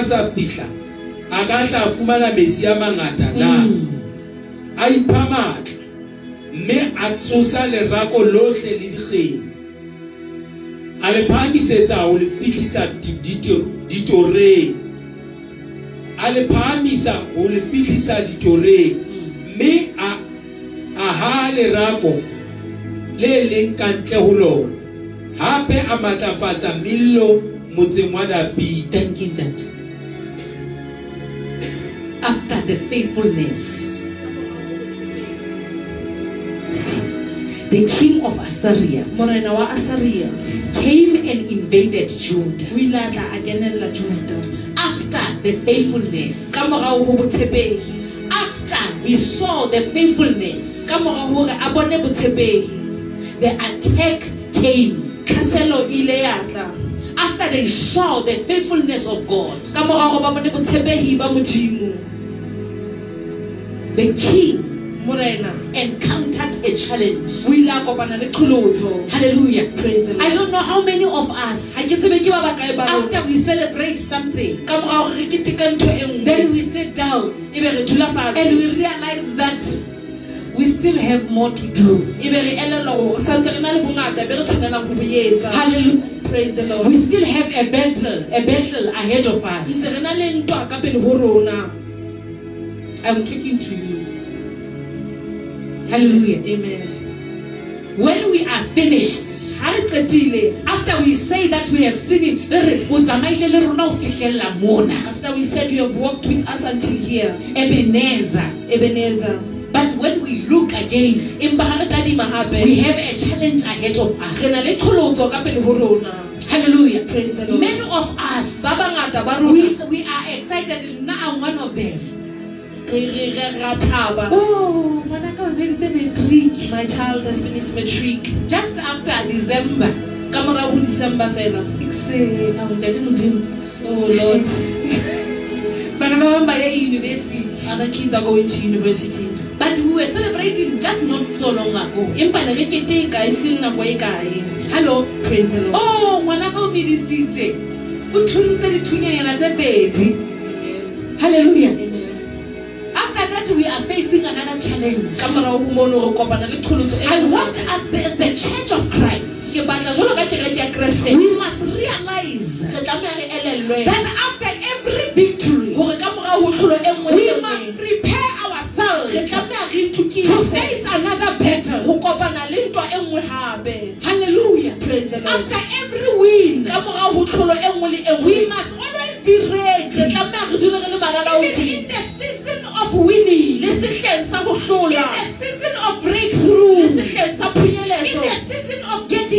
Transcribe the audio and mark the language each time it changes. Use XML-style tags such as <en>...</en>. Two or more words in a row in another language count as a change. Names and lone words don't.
<st>sa fihla a ka tla fumana metsi a mangata na a ipha matla mme a tsosa lerako lohle le dikgeng a le phamisetsa ho le fihlisa ditoreng a le phamisa ho le fihlisa ditoreng mme a ha lerako le leng kantle ho lona hape a matlafatsa Millo motseng wa Dafita.</st> <en>Thank you, Dad. After the faithfulness, the king of Assyria came and invaded Judah. After the faithfulness, after he saw the faithfulness, the attack came. after they saw the faithfulness of God,</en> <st>ka morago ba bone botshepehi ba Modimo,</st> <en>the king</en> <st>morena</st> <en>encountered a challenge.</en> <st>o ile a kopana le qholotso.</st> <en>Hallelujah. Praise the I Lord. don't know how many of us,</en> <st>Ha ke tsebe ke ba bakae ba rona.</st> <en>after we celebrate something,</en> <st>Ka morago re keteka ntho e nngwe,</st> <en>then we sit down</en> <st>ebe re dula</st> <en>and</en> <st>fatshe,</st> <en>we realize that we still have more to do.</en> <st>ebe re elellwa gore re santse re na le bongata be re tshwanelang go bo etsa.</st> <en>Hallelujah. Praise the Lord. We still have a battle ahead of</en> <st>Ntse</st> <en>us.</en> <st>re na le ntwa ka pele ho rona.</st> <en>I'm talking to you. Hallelujah. Amen. When we are finished,</en> <st>Ha re qetile,</st> <en>after we say that we have seen it, after we said you have walked with us until here, Ebenezer. Ebenezer, But when we look again,</en> <st>empa ha re kadima hape,</st> <en>we have a challenge ahead of</en> <st>re na le</st> <en>us.</en> <st>qholotso ka pele ho rona.</st> <en>Hallelujah. Praise the Lord. Many of us,</en> <st>Ba bangata ba</st> <en>we</en> <st>rona</st> <en>are excited. Now I'm one of them.</en> <st>re ra thaba. Oh, ngwanaka o feditse matric.</st> <en>My child has finished matric. Just after December.</en> <st>Ka mora ho December fela.</st> <en>Oh Lord,</en> <st>Bana ba bang ba ya university.</st> <en>other kids are going to university. But we were celebrating just not so long ago.</en> <st>Empa le re keteka e seng nako e kae.</st> <en>Hello. Praise the Lord.</en> <st>Oh, ngwanaka o medisitse. O thuntse dithunyana tse pedi.</st> <en>Amen. Hallelujah. Amen. After that, we are facing another challenge.</en> <st>Ka mora ho mono re kopana le qholotso e</st> <en>I</en> <st>nngwe.</st> <en>want us, as the Church of Christ,</en> <st>Ke batla jwalo ka kereke ya Kriste,</st> <en>we must realize</en> <st>re tlameha re elellwe</st> <en>that after every victory,</en> <st>hore ka mora ho tlholo e nngwe le</st> <en>we</en> <st>e</st> <en>must</en> <st>nngwe,</st> <en>prepare</en> <st>re</st> <en>ourselves</en> <st>tlameha re</st> <en>to</en> <st>itukise</st> <en>face another battle.</en> <st>ho kopana le ntwa e nngwe hape.</st> <en>Hallelujah. Praise the Lord. After every win,</en> <st>Ka mora ho tlholo e nngwe le e</st> <en>we</en> <st>nngwe,</st> <en>must always be</en> <st>re</st> <en>ready.</en> <st>tlameha re dule re le</st> <en>Even</en> <st>malalaotswe</st> <en>in the season of winning,</en> <st>le sehleng sa ho</st> <en>in</en> <st>hlola,</st> <en>the season of</en> <st>le</st> <en>breakthrough, in</en> <st>sehleng sa phunyeletso,</st> <en>the season of getting</en>